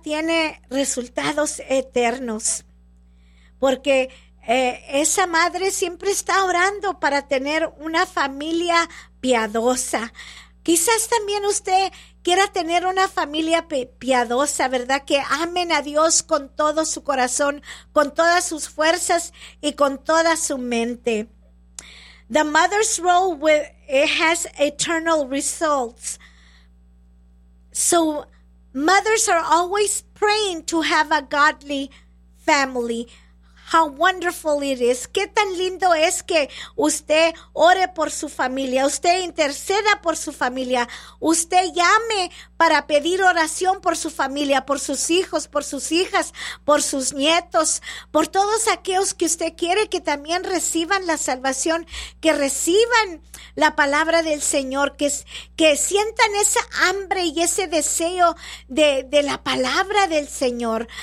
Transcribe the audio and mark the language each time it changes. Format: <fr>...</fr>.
<es>Tiene resultados eternos porque esa madre siempre está orando para tener una familia piadosa. Quizás también usted quiera tener una familia piadosa, ¿verdad? Que amen a Dios con todo su corazón, con todas sus fuerzas y con toda su mente.</es> <en>The mother's role has eternal results. So, mothers are always praying to have a godly family. How wonderful it is.</en> <es>Qué tan lindo es que usted ore por su familia, usted interceda por su familia, usted llame para pedir oración por su familia, por sus hijos, por sus hijas, por sus nietos, por todos aquellos que usted quiere que también reciban la salvación, que reciban la palabra del Señor, que sientan esa hambre y ese deseo de la palabra del Señor.</es>